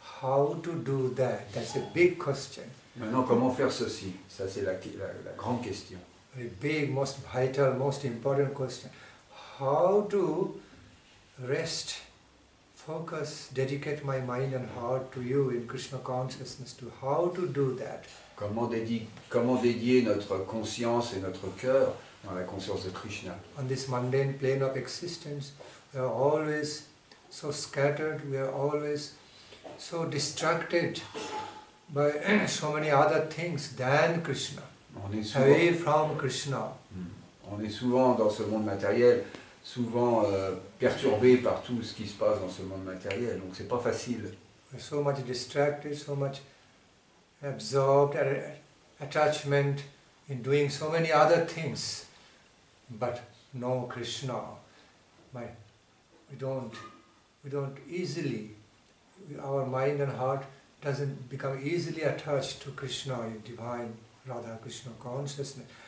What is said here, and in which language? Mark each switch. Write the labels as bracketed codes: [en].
[en] How to do that? That's a big question. [fr] Maintenant, comment faire ceci? Ça, c'est la grande question. [en] Very big, most vital, most important question. How to rest, focus, dedicate my mind and heart to you in Krishna consciousness. How to do that? [fr] Comment dédier notre conscience et notre cœur dans la conscience de Krishna? [en] On this mundane plane of existence, we are always so scattered, we are always so distracted by so many other things than Krishna. Away from Krishna. [fr] On est souvent dans ce monde matériel, souvent perturbé par tout ce qui se passe dans ce monde matériel, donc c'est pas facile. [en] We're so much distracted, so much absorbed, attachment in doing so many other things, but no Krishna. We don't easily, our mind and heart doesn't become easily attached to Krishna, divine Radha Krishna consciousness.